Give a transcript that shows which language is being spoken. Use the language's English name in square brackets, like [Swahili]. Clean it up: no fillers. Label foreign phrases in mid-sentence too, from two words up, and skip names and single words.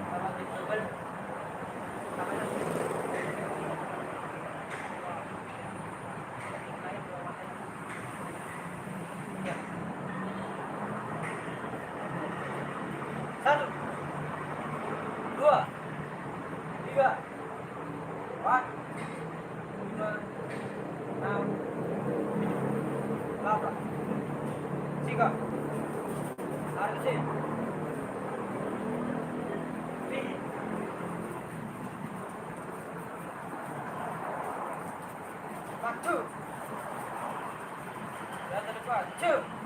[Indonesian] satu, dua, tiga, empat, lima, enam, delapan, tiga, tarik mesin, tinggi, satu, dan ke depan, cek.